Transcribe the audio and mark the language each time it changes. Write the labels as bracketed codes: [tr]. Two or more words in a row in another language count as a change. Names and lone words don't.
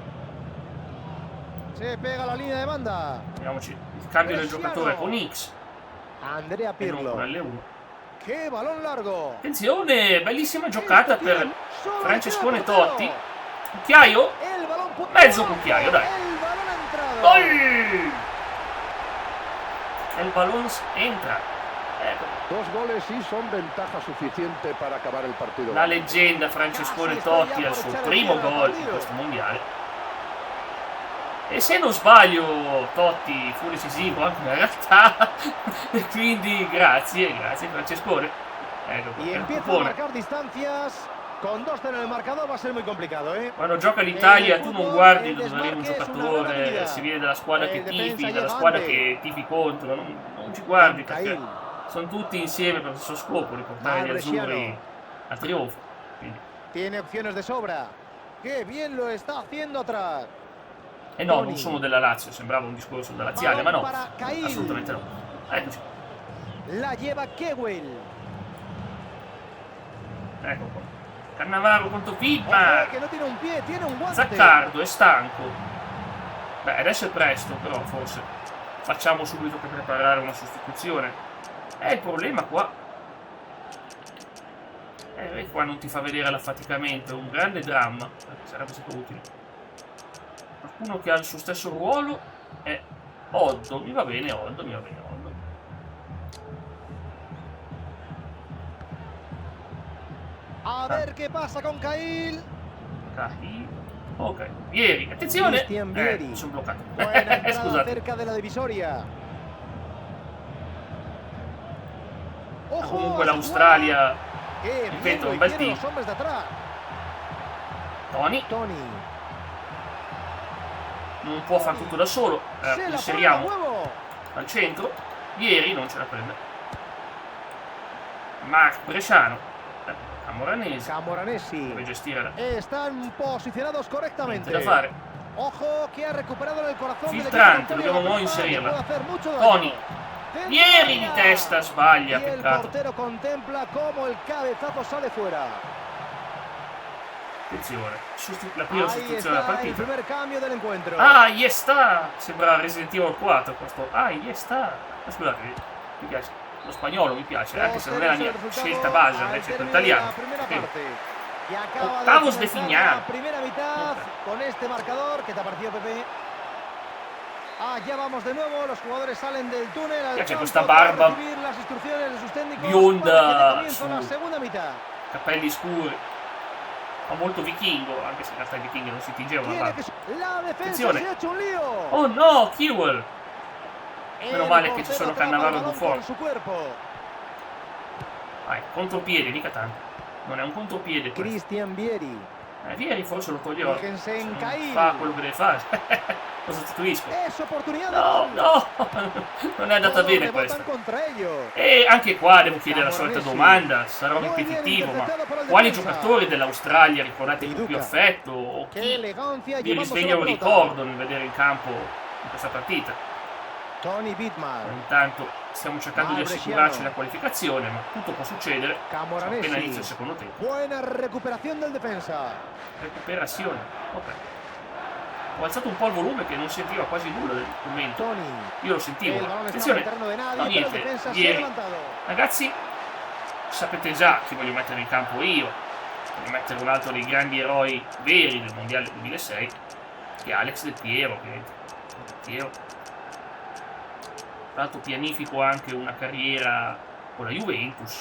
[es] Se pega la linea de banda. [it] Vediamoci il cambio del giocatore con X. Andrea Pirlo. Con L1. Che ballon largo. Attenzione, bellissima giocata per Francescone Totti. Cucchiaio? Mezzo cucchiaio, dai. Gol! [es] El balón entra. Dos goles y son ventaja suficiente para acabar el partido. [it] La leggenda Francescone Totti al suo primo gol in questo mondiale. E se non sbaglio Totti fu decisivo anche in realtà. E quindi grazie Francescone. Ecco, [es] Y [it] è il [es] empieza a [it] cupone. [es] marcar distancias. Con 2-0 en el marcador va a ser muy complicado, ¿eh? [it] Quando gioca l'Italia tu non guardi il dove arriva un desmarque è una gran giocatore, abilità. si viene dalla squadra che [es] Il difensa [it] tifi, dalla [es] llega [it] squadra [es] antes. [it] che tifi contro, non ci guardi perché [es] Cahill. [it] sono tutti insieme per lo stesso scopo, di portare gli [es] Bresciano. [it] azzurri a trionfo. Quindi. [es] Tiene opciones de sobra. Qué bien lo está haciendo atrás. [it] E no, [es] Toni. [it] non sono della Lazio, sembrava un discorso da laziale, ma no, [es] Balón para Cahill. [it] assolutamente no. Eccoci, [es] La lleva Kewell. [it] ecco qua. Cannavaro contro [es] Ojo, Widmer. que no tiene un pie, tiene un guante. [it] Zaccardo è stanco. Beh, adesso è presto, però forse facciamo subito per preparare una sostituzione. Il problema qua. Qua non ti fa vedere l'affaticamento, è un grande dramma. Sarebbe stato utile. Qualcuno che ha il suo stesso ruolo è Oddo. Mi va bene Oddo, mi va bene Oddo. [es] A ver qué pasa con Cahill. [it] Cahill. Ok, Vieri, attenzione! Cristian Vieri. Mi sono bloccato. [es] Buena entrada [it] Scusate. [es] cerca de la divisoria. Ojo, [it] Comunque [es] a esa [it] l'Australia, [es] jugada. Qué [it] ripeto, [es] bien lo [it] un bel [es] hicieron [it] team. [es] los hombres de atrás. [it] Toni Toni. non può fare tutto da solo. [es] Se la pone a [it] Inseriamo [es] huevo. [it] al centro. Vieri non ce la prende. Marc Bresciano. Camoranesi. Camoranesi. Deve gestire la [es] Están posicionados [it] niente [es] correctamente. [it] da fare. [es] Ojo que ha recuperado en el corazón del [it] Filtrante, [es] equipo [it] dobbiamo [es] contrario la [it] noi [es] pelota, [it] inserirla. [es] le puede hacer mucho daño. [it] Toni. [es] Dentro [it] Vieri [es] del [it] di [es] área. [it] testa sbaglia, [es] Y el [it] peccato. [es] portero contempla cómo el cabezazo sale fuera. [it] Attenzione, la prima [es] Ahí [it] sostituzione della [es] está el [it] partita. [es] primer cambio del encuentro. Ah, yes sta! [it] Sembra Resident Evil 4 questo. Ah, yes sta! Ma scusate, mi piace. Lo spagnolo mi piace, anche se non è la mia scelta base, invece è l'italiano. [es] La primera [it] Sì. [es] parte. Y acaba Octavos de finalizar final. la primera mitad con este marcador. ¿Qué te ha parecido, Pepe? Ya vamos de nuevo, los jugadores salen del túnel al [it] C'è [es] campo [it] questa [es] para [it] barba [es] recibir las instrucciones de sus técnicos [it] bionda [es] para que dé comienzo [it] su- [es] la segunda mitad. [it] Capelli scuri. Fa molto vichingo, anche se in realtà i vichinghi non si tingevano la [es] Tiene [it] barba. [es] que... La defensa [it] Attenzione. [es] se ha hecho un lío. [it] Oh no, Kewell! Meno [es] El [it] male che ci [es] portero [it] sono [es] atrapa el [it] Cannavaro e [es] balón [it] Buffon. [es] con su cuerpo. [it] Vai, contropiede, mica tanto. Non è un contropiede questo. Cristian Vieri. Vieri forse lo toglierò. [es] Fíjense en [it] Non [es] Cahill. [it] fa quello che deve fare. Lo sostituisco. [es] Es oportunidad de [it] No, [es] gol. [it] no! Non è andata [es] Todos [it] bene [es] rebotan [it] questa. [es] contra ellos. [it] E anche qua devo chiedere la solita [es] Camoranesi. [it] domanda, sarò [es] Muy bien [it] ripetitivo, ma [es] interceptado por el [it] quali [es] defensa. [it] giocatori dell'Australia ricordate con [es] Di [it] più [es] Duca. [it] affetto o [es] Qué [it] chi [es] elegancia [it] vi [es] llevándose [it] risveglia [es] la [it] un [es] pelota. [it] ricordo nel vedere in campo in questa partita? [es] Toni Widmer. [it] Intanto stiamo cercando di [es] Bresciano. [it] assicurarci la qualificazione, ma tutto può succedere [es] Camoranesi. [it] appena inizia il secondo tempo. [es] Buena recuperación del defensa. [it] Recuperazione, ok. Ho alzato un po' il volume che non sentiva quasi nulla del commento. Toni. Io lo sentivo. [es] El balón estaba en [it] Attenzione, [es] el terreno de nadie, [it] no [es] pero el [it] niente, [es] defensa se ha [it] ieri. [es] adelantado. [it] Ragazzi, sapete già chi voglio mettere in campo io. Voglio mettere un altro dei grandi eroi veri del Mondiale 2006, che è Alex Del Piero, ovviamente. Del Piero. Tra l'altro pianifico anche una carriera con la Juventus.